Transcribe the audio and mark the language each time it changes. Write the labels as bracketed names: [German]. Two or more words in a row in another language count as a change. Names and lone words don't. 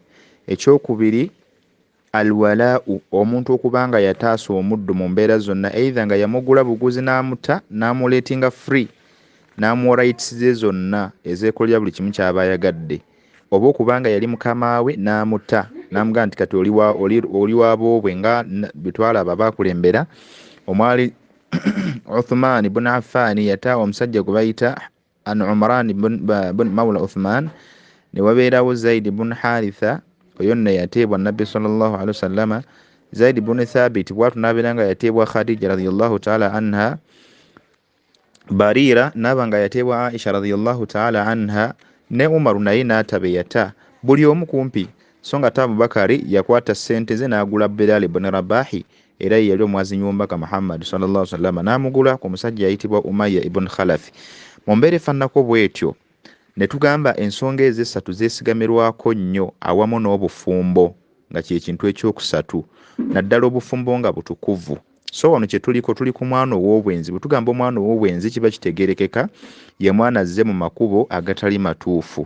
[Ganda] Ekyokubiri alwalaau, omuntu okubanga yataasa omuddu mu mbeera zonna, either nga yamugula buguzi n'amutta n'amuleetinga free, n'amuwa rights ze zonna ezeekolera buli kimu ky'aba ayagadde, oba okubanga yali mukama we n'amutta n'amugamba nti kati oli waboobwe, nga bitwalaba baakulembera. Omwali Uthman ibn Affan yata omusajja gwe bayita an Umran ibn Mawla Uthman, ne wabeerawo Zaid ibn Haritha, oyo nno yateebwa Nabbi [Arabic] صلى الله عليه وسلم. [Ganda] Zaid ibn Thabit bwatu n'abeera nga yateebwa Khadija [Arabic] رضي الله تعالى عنها. [Ganda] Barira n'aba nga yateebwa Aisha [Arabic] رضي الله تعالى عنها, [Ganda] ne Umaru naye n'atabe yata, buli omu kumpi. So nga Abubakari yakwata ssente ze n'agula Bilal ibn Rabahi, era ye yali omwazinyi w'omubaka Muhammad [Arabic] صلى الله عليه وسلم, [Ganda] n'amugula ku musajja ayitibwa Umayya ibn Khalaf. Mu mbeera efaananako bw'etyo ne tugamba ensonga ez'essatu zeesigamirwako nnyo awamu n'obufumbo, nga kye kintu ekyokusatu, naddala obufumbo nga butukuvu. So wano kye tuli ku mwana ow'obwenzi. Bwe tugamba omwana ow'obwenzi kiba kitegerekeka ye mwana azze mu makubo agatali matuufu.